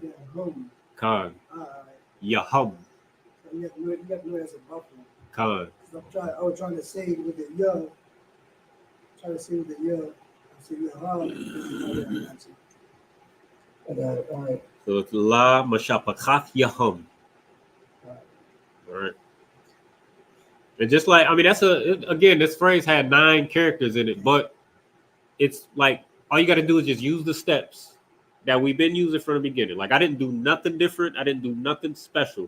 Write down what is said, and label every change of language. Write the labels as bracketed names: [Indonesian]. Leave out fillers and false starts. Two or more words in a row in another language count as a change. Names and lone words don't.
[English] then hum. Khan, All right. yahum, So you have to know as a buffer. Khan. I was trying to say with the ya, trying to say with the ya. I say ya hum. I got you. I got it. All right. So it's la mashapakath yahum. All right. All right. And just like, I mean, again, this phrase had 9 characters in it, but it's like all you got to do is just use the steps that we've been using from the beginning. Like I didn't do nothing different. I didn't do nothing special.